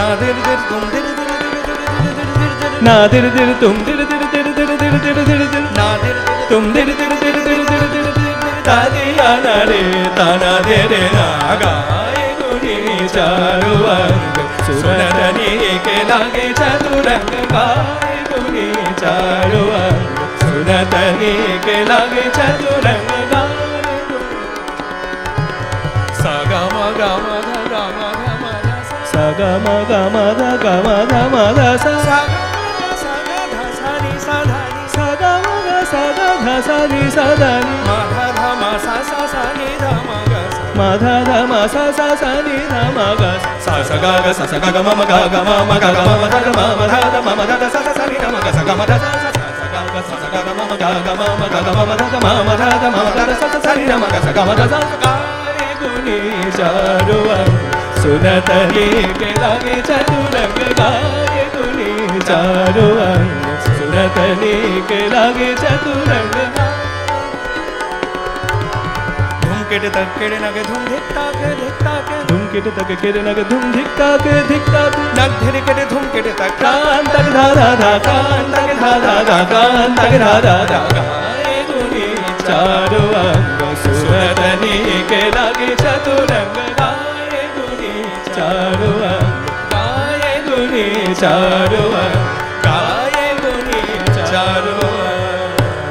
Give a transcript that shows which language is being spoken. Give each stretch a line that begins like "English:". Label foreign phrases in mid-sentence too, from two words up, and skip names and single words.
Hindi: दिर दिर तुम दिर दिर ना दिर दिर तुम दिर दिर दिर दिर दिर दिर दिर दिर ना दिर तुम दिर दिर दिर दिर दिर दिर दिर तादिया ना रे ताना दे रे ना गाए गुणी चारो अंग सुनतनी के लागे चतुरंग गाए गुणी चारो अंग सुनतनी के लागे चतुरंग गाए सा गा मा गा मा धा गा मा धा मा धा सा गा मा गा मा धा गा मा धा मा धा सा गा धा सा नि सा धा नि सा गा मा गा सा गा धा सा नि सा धा नि मा धा धा मा सा सा सा नि धा मा गा मा धा धा मा सा सा सा नि धा मा गा सा सा गा गा सा सा गा गा मा मा गा गा मा मा गा गा मा मा धा गा मा मा धा धा मा मा धा धा सा सा सा नि धा मा गा सा गा मा धा सा सा सा गा गा सा सा गा गा मा मा गा गा मा मा गा गा मा मा धा गा मा मा धा धा मा मा धा धा सा सा सा नि धा मा गा सा गा मा धा सा सा गाए गुणी चारो अंग सुनतनी के लागे चतुरंग गाए गुणी चारो अंग सुनतनी के लागे चतुरंग धुमकेटे तक केड़े नगे धुम धिक्ता के धुमकेटे तक केड़े नगे धुम धिक्ता के नग धीरे केटे धुमकेटे तक कान तक धा धा धा कान तक धा धा धा कान तक धा धा धा गाए गुणी चारो अंग सुनतनी के चतुरंग गाए गुणी चारों अंग गाए गुणी चारों अंग गाए गुणी चारों अंग।